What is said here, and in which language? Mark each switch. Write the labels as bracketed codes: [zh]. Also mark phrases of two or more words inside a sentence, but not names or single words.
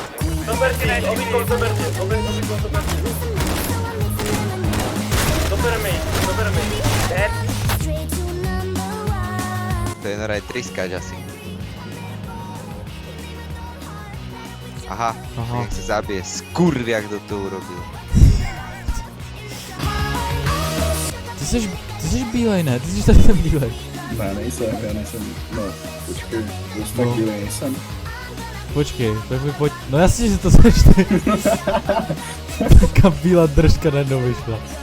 [sk] To je normálne triskáč asi. Aha, nech sa zabije. Skurviak kto to urobil. [cs] Ty jsi bílej, ne? Ty jsi tady ten bílej. Ne, nejsem, no, počkej, dost tak bílej nejsem. Počkej, pojď, no jasně, že to seš ty. Taká bílá držka najednou vyšla.